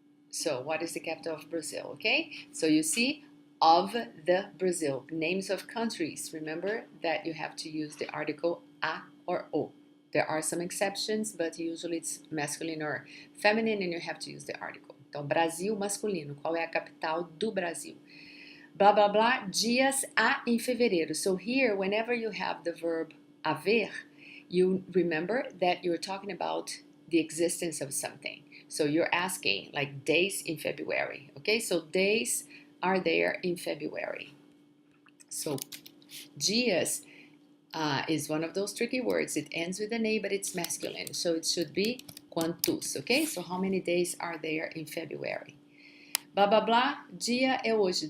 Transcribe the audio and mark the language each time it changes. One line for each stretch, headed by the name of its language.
English: So what is the capital of Brazil, okay? So you see, of the Brazil, names of countries. Remember that you have to use the article a or o. There are some exceptions, but usually it's masculine or feminine and you have to use the article.
Portuguese: Então, Brasil masculino, qual é a capital do Brasil? Blá, blá, blá, dias há em fevereiro.
English: So here, whenever you have the verb haver, you remember that you're talking about the existence of something. So you're asking like days in February, okay? So days are there in February. So dias is one of those tricky words. It ends with an A, but it's masculine. So it should be quantos, okay? So how many days are there in February?
Portuguese: Blah, blah, blah, dia é hoje.